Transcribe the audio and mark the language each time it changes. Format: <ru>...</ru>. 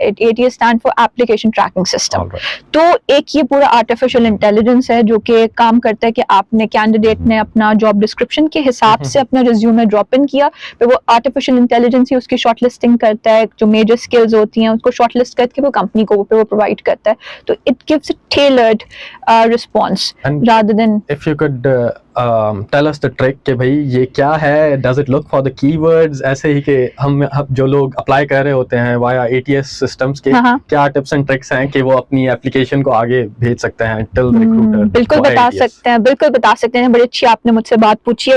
<ur>ATS</ur> <en>Stand for application tracking system.</en> <ur>تو ایک یہ پورا آرٹیفیشیل انٹیلیجنس ہے جو کہ کام کرتا ہے کہ آپ نے کینڈیڈیٹ نے اپنا جاب ڈسکرپشن کے حساب سے اپنا ریزیومے ڈراپ ان کیا, پھر وہ آرٹیفیشیل انٹیلیجنس ہی اس کی شارٹ لسٹنگ کرتا ہے, جو میجر اسکلز ہوتی ہیں اس کو شارٹ لسٹ کر کے وہ کمپنی کو وہ پرووائڈ کرتا ہے.</ur> <en>تو it gives a tailored response rather than. If you could tell us the trick</en> <ur>کہ بھائی یہ کیا ہے,</ur> <en>does it look for the keywords,</en> <ur>ایسے ہی کہ ہم جو لوگ اپلائی کر رہے ہوتے ہیں via ATS systems کے کیا ٹپس اینڈ ٹرکس ہیں کہ وہ اپنی اپلیکیشن کو آگے بھیج سکتے ہیں</ur> <en>till the recruiter.</en> <ur>بالکل بتا سکتے ہیں, بالکل بتا سکتے ہیں. بڑی اچھی آپ نے مجھ سے بات پوچھی ہے.</ur>